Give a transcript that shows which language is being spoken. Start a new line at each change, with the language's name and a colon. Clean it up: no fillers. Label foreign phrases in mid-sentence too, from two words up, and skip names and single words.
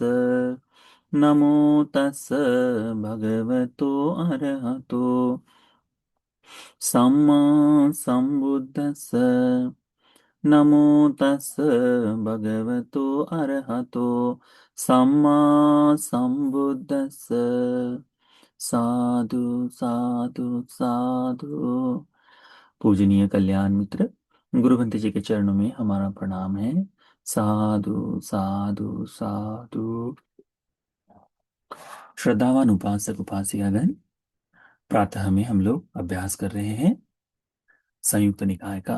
Pali: नमो तस् भगवतो अरहतो सम्मा संबुद्दस्स। नमो तस् भगवतो अरहतो सम्मा संबुद्दस्स। साधु साधु साधु।
Hindi: पूजनीय कल्याण मित्र, गुरुवंत जी के चरणों में हमारा प्रणाम है।
Pali: साधु साधु साधु।
Hindi: श्रद्धावान उपासक उपासिकागण, प्रातः में हम लोग अभ्यास कर रहे हैं संयुक्त निकाय का।